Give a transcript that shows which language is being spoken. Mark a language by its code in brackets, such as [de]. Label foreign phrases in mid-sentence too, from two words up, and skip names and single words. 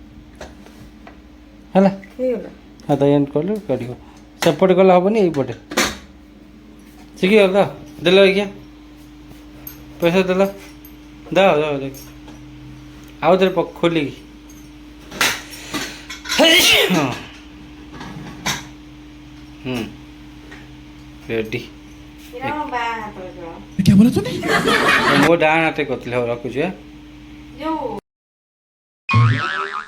[or] ହେଲା ହାତ ଏମିତି କଲେ କାଟିବ ସେପଟେ କଲେ ହେବନି ଏଇପଟେ ଶିଖିଗଲ ତ ଦେଲ ଆଜ୍ଞା ପଇସା ଦେଲ ଦାଅ ଦାଅ ଦେଖ ଆଉ ଥରେ ଖୋଲିକି ହଁ ରେଡ଼ି। [hi] क्या बोला तूने? [or] ମୋ ଡାହାଣ ହାତେ କରିଥିଲେ ହଉ ରଖୁଛି।